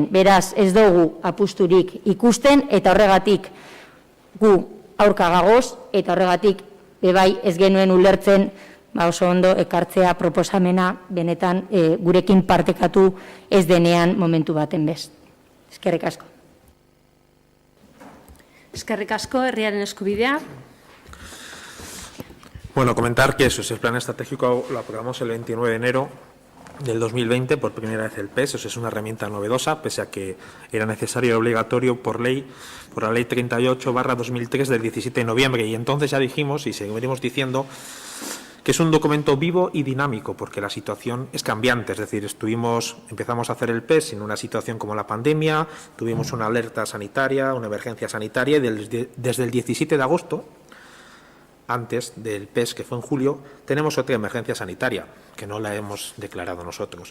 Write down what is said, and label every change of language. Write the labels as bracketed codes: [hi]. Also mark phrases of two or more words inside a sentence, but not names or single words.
[eu] Beraz, ez dugu apusturik ikusten eta horregatik gu aurka gagoz eta horregatik bebai ez genuen ulertzen oso ondo ekartzea proposamena benetan gurekin partekatu ez denean momentu baten bez. Eskerrik asko. Eskerrik asko, herriaren eskubidea. [es] Bueno, comentar que eso es el plan estratégico, lo aprobamos el 29 de enero del 2020, por primera vez el PES, eso es una herramienta novedosa, pese a que era necesario y obligatorio por ley, por la ley 38/2003 del 17 de noviembre. Y entonces ya dijimos, y seguiremos diciendo, que es un documento vivo y dinámico, porque la situación es cambiante, es decir, empezamos a hacer el PES en una situación como la pandemia, tuvimos una alerta sanitaria, una emergencia sanitaria, y desde el 17 de agosto, antes del PES, que fue en julio, tenemos otra emergencia sanitaria, que no la hemos declarado nosotros.